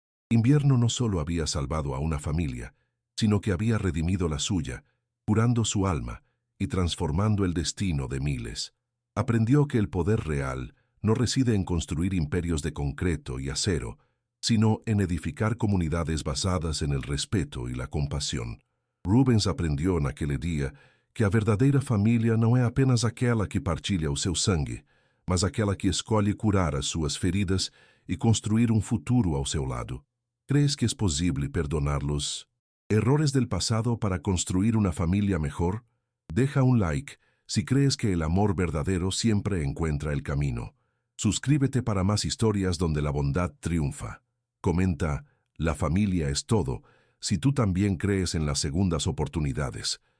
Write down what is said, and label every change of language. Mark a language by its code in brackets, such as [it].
[es] Invierno no solo había salvado a una familia, sino que había redimido la suya, curando su alma y transformando el destino de miles. Aprendió que el poder real no reside en construir imperios de concreto y acero, sino en edificar comunidades basadas en el respeto e la compasión. [pt] Rubens aprendeu naquele dia que a verdadeira família não é apenas aquela que partilha o seu sangue, mas aquela que escolhe curar as suas feridas e construir um futuro ao seu lado. [es] ¿Crees que es posible perdonar los errores del pasado para construir una familia mejor? Deja un like si crees que el amor verdadero siempre encuentra el camino. Suscríbete para más historias donde la bondad triunfa. Comenta, la familia es todo, si tú también crees en las segundas oportunidades.